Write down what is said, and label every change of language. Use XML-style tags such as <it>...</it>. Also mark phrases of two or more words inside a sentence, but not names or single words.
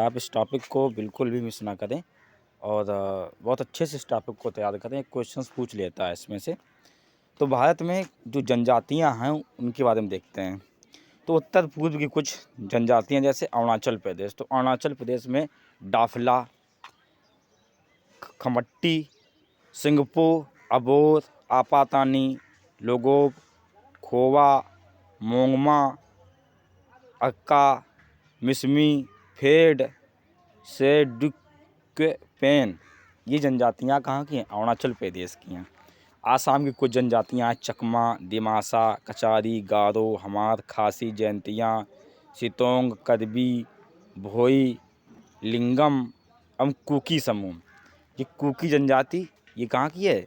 <hi>आप इस टॉपिक को बिल्कुल भी मिस ना करें और बहुत अच्छे से इस टॉपिक को तैयार करें। क्वेश्चंस पूछ लेता है इसमें से। तो भारत में जो जनजातियाँ हैं उनके बारे में देखते हैं। तो उत्तर पूर्व की कुछ जनजातियाँ जैसे अरुणाचल प्रदेश, तो अरुणाचल प्रदेश में डाफला, खमट्टी, सिंगपो, अबोर, आपातानी, लोगोब, खोवा, मोंगमा, अक्का, मिसमी, फेड, सेडुक्वेन, ये जनजातियाँ कहाँ की हैं? अरुणाचल प्रदेश की हैं। आसाम की कुछ जनजातियाँ हैं चकमा, दिमासा, कचारी, गारो, हमार, खासी, जयंतिया, सितोंग, कदबी, भोई, लिंगम, कुकी समूह। ये कुकी जनजाति ये कहाँ की है?</hi>